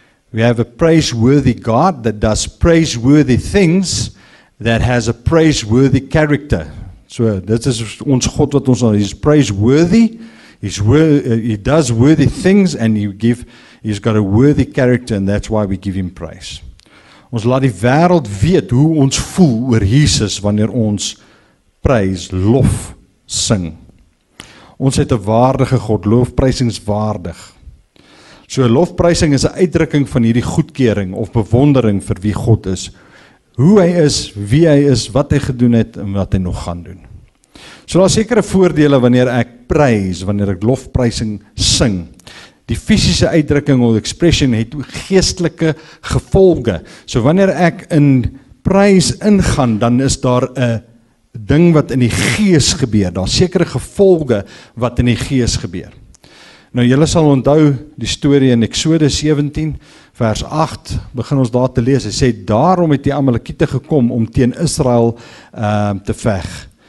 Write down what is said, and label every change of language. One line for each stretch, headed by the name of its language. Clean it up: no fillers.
English: We have a praiseworthy God that does praiseworthy things, that has a praiseworthy character.
Afrikaans: So, dit is ons God wat ons al,
English: He's praiseworthy, He does worthy things, and He's got a worthy character, and that's why we give Him praise.
Afrikaans: Ons laat die wêreld weet hoe ons voel oor Jesus wanneer ons prys, lof, sing. Ons het 'n waardige God, lofprysingswaardig. So lofprysing is 'n uitdrukking van hierdie goedkeuring of bewondering vir wie God is. Hoe hy is, wie hy is, wat hy gedoen het en wat hy nog gaan doen. So daar is sekere voordele wanneer ek prys, wanneer ek lofprysing sing. Die fisiese uitdrukking of expression het geestelike gevolge. So wanneer ek in prys ingaan, dan is daar 'n ding wat in die gees gebeur. Daar is sekere gevolge wat in die gees gebeur. Nou julle sal onthou die storie in Eksodus 17 vers 8, begin ons daar te lees. Hy sê, daarom het die Amalekiete gekom om teen Israel te veg.